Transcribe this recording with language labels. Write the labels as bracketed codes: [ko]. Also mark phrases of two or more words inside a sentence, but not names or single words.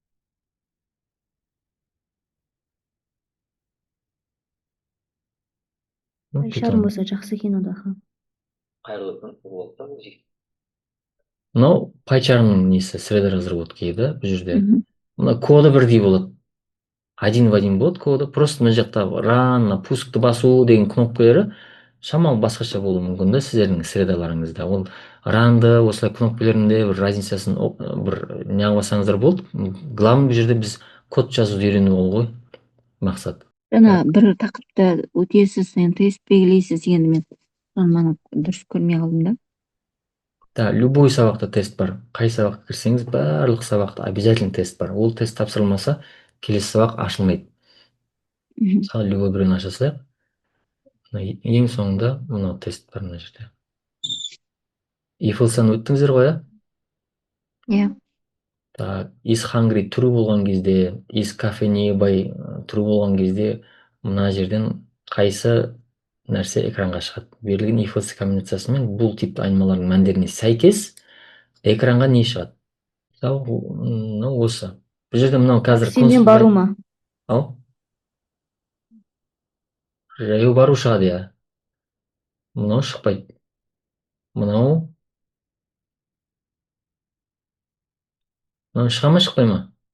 [kk] PyCharm болса жақсы екен ода. Мынау PyCharm'ның несі, [ru] среда разработки [kk] еді бұл жерде. Мына коды бірдей болады. [ru] Один в один [kk] болады коды. Просто мына жақта run, пускты басу деген кнопкалары шамалы басқаша болуы мүмкін да сіздердің средаларыңызда. Ол runды осылай кнопкаларында бір разницасын бір неғып алсаңыздар болды. Главный бұл жерде біз код жазуды үйрену ол ғой мақсат. Жаңа бір тақырыпта өтесіз, тест белгілейсіз дегенді мен дұрыс көрмей қалдым да. Да, любой сабақта тест бар. Қай сабаққа кірсеңіз, барлық сабақта обязательно тест бар. Ол тест тапсырылмаса, келесі сабақ ашылмайды. Мысалы, любой біреуін аша салайық. Ең соңында мынау тест бар мына жерде. If-else-ны өттіңіздер ғой, Иә. Так, [en] is hungry true [kk] болған кезде, [en] is cafe nearby true [kk] болған кезде, мына жерден қайсы нәрсе экранға шығады. Берілген if-else комбинациясымен бұл типті айнымалардың мәндеріне сәйкес экранға не шығады? Мынау осы. Бұл жерде мынау қазір Сенен бару ма? Ау? Жаяу бару шығады, иә. Мынау шықпайды. Мынау шыға ма, шықпай ма?